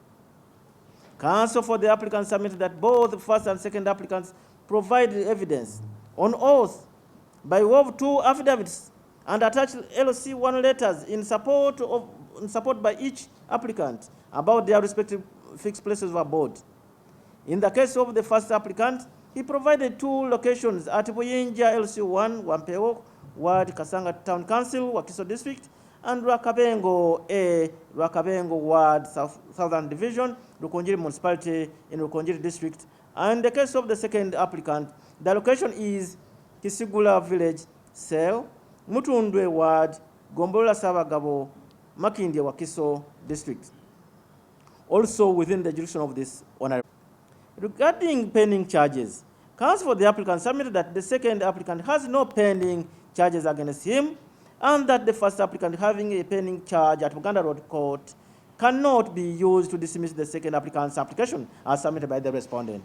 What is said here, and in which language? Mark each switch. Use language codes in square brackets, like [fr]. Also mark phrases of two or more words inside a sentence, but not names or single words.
[en] Counsel for the applicant submitted that both the first and second applicants provided evidence on oath by way of 2 affidavits and attached LC1 letters in support by each applicant about their respective fixed places of abode. In the case of the first applicant, he provided 2 locations at Buyinja LC1, Wampeo, Ward, Kasanga Town Council, Wakiso District, and Rwakabengo A, Rwakabengo Ward, Southern Division, Rukonjiri Municipality in Rukonjiri District. And in the case of the second applicant, the location is Kisigula Village, Cell, Mutundwe Ward, Gombola Sabagabo, Makindye Wakiso District, also within the jurisdiction of this honorable. Regarding pending charges, counsel for the applicant submitted that the second applicant has no pending charges against him, and that the first applicant having a pending charge at Buganda Road Court cannot be used to dismiss the second applicant's application as submitted by the respondent.